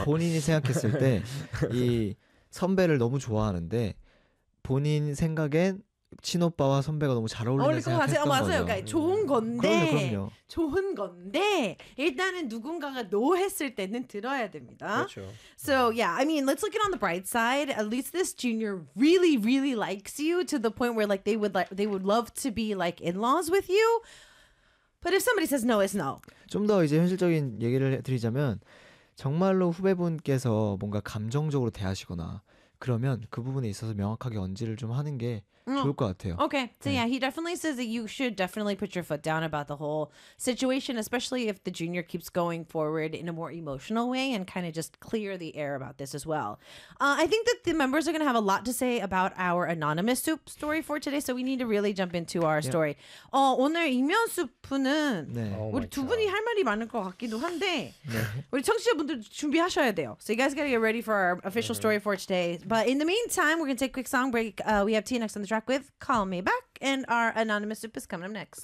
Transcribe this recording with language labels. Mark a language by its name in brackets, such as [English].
[Korean] 아, 본인이 생각했을 때 이 선배를 너무 좋아하는데 본인 생각엔 친오빠와 선배가 너무 잘 어울리는 생각했던 거죠 맞아요 그러니까 좋은 건데 그럼요 좋은 건데 일단은 누군가가 노 했을 때는 들어야 됩니다 그렇죠 [English] So yeah, I mean, let's look it on the bright side. At least this junior really, really likes you to the point where like they would love to be like in-laws with you. But if somebody says no, it's no. [Korean] 좀 더 이제 현실적인 얘기를 드리자면 정말로 후배분께서 뭔가 감정적으로 대하시거나 그러면 그 부분에 있어서 명확하게 언지를 좀 하는 게 좋을 것 같아요. [English] Okay, so yeah, he definitely says that you should definitely put your foot down about the whole situation, especially if the junior keeps going forward in a more emotional way and kind of just clear the air about this as well. I think that the members are going to have a lot to say about our anonymous soup story for today, so we need to really jump into our story. [Korean] 오늘 이면 수프는 네. 우리 두 분이 할 말이 많을 것 같기도 한데 네. 우리 청취자분들도 준비하셔야 돼요. [English] So you guys got to get ready for our official story for today. But in the meantime, we're going to take a quick song break. We have TNX on the track with Call Me Back, and our anonymous soup is coming up next.